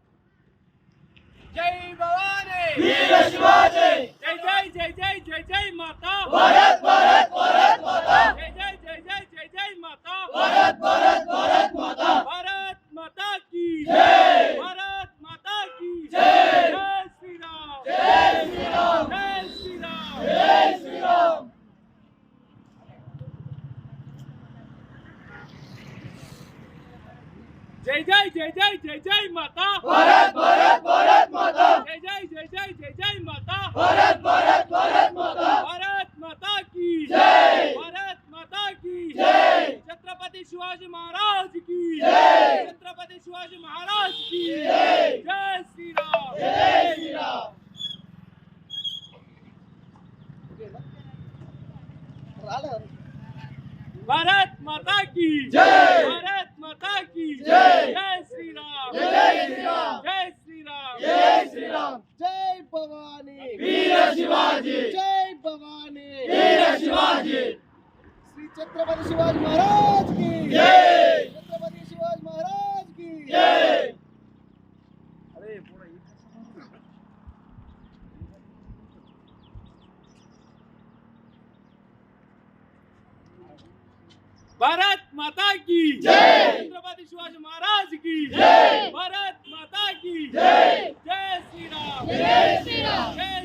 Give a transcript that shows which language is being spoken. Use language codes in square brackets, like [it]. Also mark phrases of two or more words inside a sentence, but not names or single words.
[mr] जय भवानी. वीर शिवाजी. [hi] जय जय जय जय जय जय माता. भारत भारत भारत माता. जय जय जय जय जय जय माता. भारत भारत भारत माता. भारत माता की जय. भारत माता की जय. जय श्री राम. जय श्री राम. जय श्री राम. जय श्री राम. जय जय जय जय जय जय माता. भारत भारत भारत माता. जय जय जय जय जय जय माता. भारत भारत भारत माता. भारत माता की जय. भारत माता की जय. छत्रपति शिवाजी महाराज की जय. छत्रपति शिवाजी महाराज की जय. जय श्री राम. जय श्री राम. भारत माता की जय. भारत माता की जय. जय श्री राम. जय श्री राम. जय श्री राम. जय श्री राम. [mr] जय भवानी. वीर शिवाजी. जय भवानी. वीर शिवाजी. [hi] श्री छत्रपति शिवाजी महाराज की जय. छत्रपति शिवाजी महाराज की जय. [mr] अरे पुढे [hi] भारत माता की जय. छत्रपति शिवाजी महाराज की जय. भारत माता की जय. जय श्री राम. जय श्री राम.